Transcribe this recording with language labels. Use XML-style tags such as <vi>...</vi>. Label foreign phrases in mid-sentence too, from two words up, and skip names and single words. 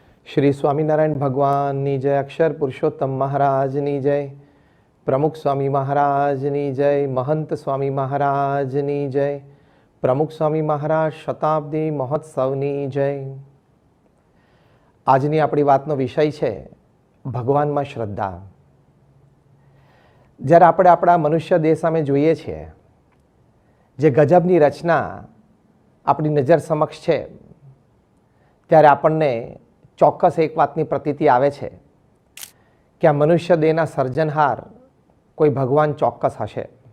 <gu>શ્રી સ્વામીનારાયણ ભગવાનની જય, અક્ષર પુરુષોત્તમ મહારાજની જય, પ્રમુખ સ્વામી મહારાજની જય, મહંત સ્વામી મહારાજની જય, પ્રમુખ સ્વામી મહારાજ શતાબ્દી મહોત્સવની જય। આજની આપણી વાતનો વિષય છે ભગવાનમાં શ્રદ્ધા। જ્યારે આપણે આપણા મનુષ્ય દેહ સામે જોઈએ છીએ, જે ગજબની રચના આપણી નજર સમક્ષ છે, ત્યારે આપણને ચોક્કસ એક વાતની પ્રતીતિ આવે છે કે આ મનુષ્ય દેહના સર્જનહાર કોઈ ભગવાન ચોક્કસ હશે।</gu>